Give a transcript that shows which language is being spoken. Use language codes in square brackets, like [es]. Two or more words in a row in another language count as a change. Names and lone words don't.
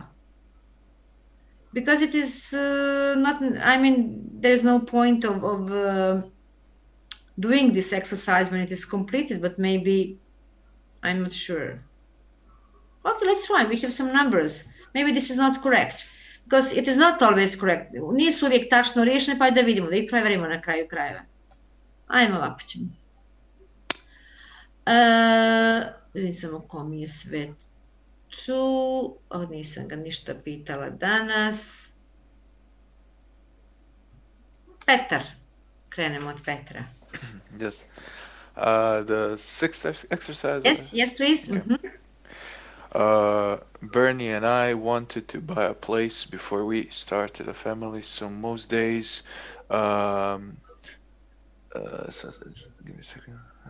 [en] Because it is not. I mean, there's no point of doing this exercise when it is completed. But maybe I'm not sure. Okay, let's try. We have some numbers. Maybe this is not correct. Because it is not always correct. [sr] Nisu uvijek tačno riješene, pa da vidimo, da ih preverimo na kraju krajeva. Ajmo ovako ćemo. Vidim samo ko mi je sve tu. Nisam ga ništa pitala danas. Petar. Krenemo od Petra. [en] Yes. The sixth exercise? Yes, please. Okay. Bernie and I wanted to buy a place before we started a family, so most days, give me a second.